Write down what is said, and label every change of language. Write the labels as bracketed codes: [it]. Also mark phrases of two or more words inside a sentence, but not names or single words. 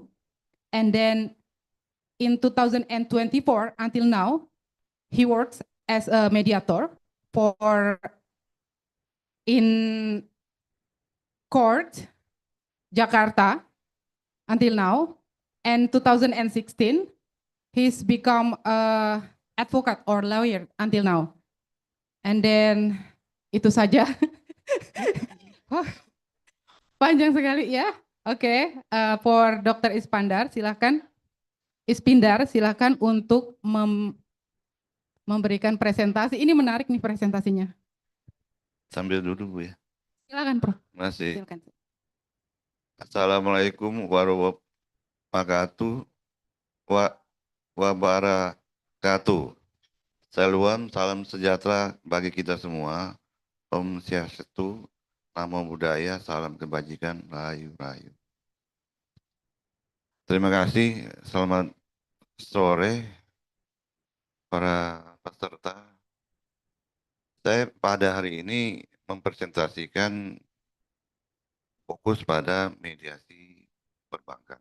[en] And then in 2024 until now, he works as a mediator in court, Jakarta, until now. And 2016, he's become a advocate or lawyer until now. And then [id] itu saja. Panjang sekali ya. [en] Oke, for Dr. [id] Ispindar silakan untuk memberikan presentasi. Ini menarik nih presentasinya. Sambil duduk Bu ya. Silakan, Prof. Masih. Silakan. [ar] السلام عليكم ورحمة الله وبركاته. [id] Salam sejahtera bagi kita semua. [ban] Om Swastiastu, [pi] Namo Buddhaya, [id] salam kebajikan, rahayu. Terima kasih, selamat sore para peserta. Saya pada hari ini mempresentasikan fokus pada mediasi perbankan.